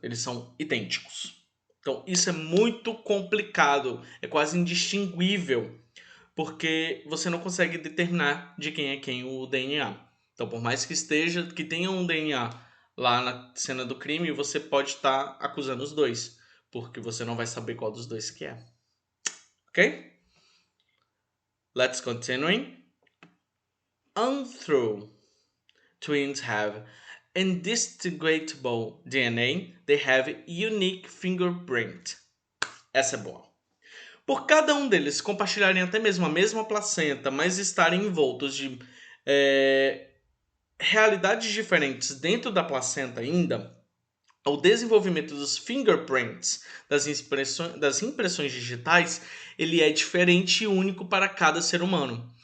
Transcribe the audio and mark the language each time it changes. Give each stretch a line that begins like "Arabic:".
Portuguese: Eles são idênticos. Então, isso é muito complicado, é quase indistinguível, porque você não consegue determinar de quem é quem o DNA. Então, por mais que tenha um DNA lá na cena do crime, você pode estar acusando os dois, porque você não vai saber qual dos dois que é.
English: Ok? Let's continue. Although twins have indistinguishable DNA, they have unique fingerprint.
Portuguese: Essa é boa. Por cada um deles compartilharem até mesmo a mesma placenta, mas estarem envoltos de realidades diferentes dentro da placenta ainda, o desenvolvimento dos fingerprints, das impressões digitais, ele é diferente e único para cada ser humano.